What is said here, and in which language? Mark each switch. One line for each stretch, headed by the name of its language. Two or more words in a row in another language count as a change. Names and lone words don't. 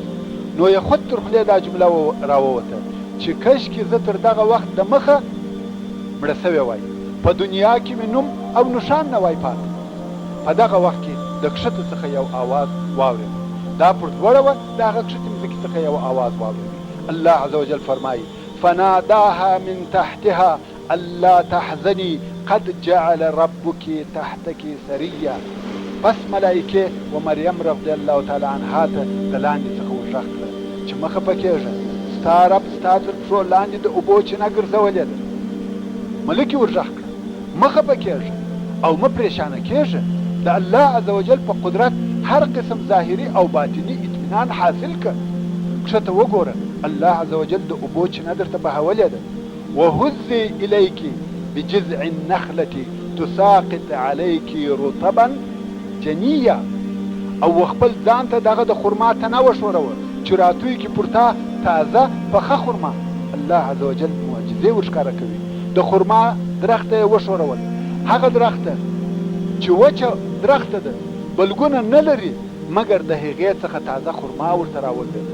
Pashto: نو یې خود تر خولې دا جمله راووته چې کشکې زه تر دغه وخت د مخه مړه سوې وای، په دنیا کې مې نوم او نښان نه وای پاته. په دغه وخت کې د کښته څخه یو آواز واورېد، دا پر لوړه وه، د هغه کښتې مځکې څخه یو آواز واورېد.
Arabic: الله عز وجل فرمایي فناداها من تحتها الا تحزني قد جعل ربك تحتك سريا.
Pashto: پس ملائکې و مریم
Arabic: رضی الله تعالی عنها
Pashto: ته د لاندې څخه ورغږ کړه چې مه خفه کېږه، ستا رب ستا تر پښو لاندې د اوبو چینه ګرځولې ده. ملکې ورغږ کړه مه خفه کېږه او مه پریشانه کېږه، د
Arabic: الله عز وجل
Pashto: په قدرت هر قسم ظاهري او باطني اطمینان حاصل کړه. کښته وګوره،
Arabic: الله عز وجل
Pashto: د اوبو چینه درته بهولې ده.
Arabic: وهزي الیک بجذع النخلة تساقط عليك رطبا جنیا،
Pashto: او خپل ځان ته دغه د خرما تنه وښوروه چې راتوی کې پورته تازه پخه خرما.
Arabic: الله عز وجل
Pashto: معجزې ورښکاره کوي. د خرما درخته یې وښورول، هغه درخته چې وچه درخته ده، بلګونه نه لري، مګر د هغې څخه تازه خرما ورته راولېده.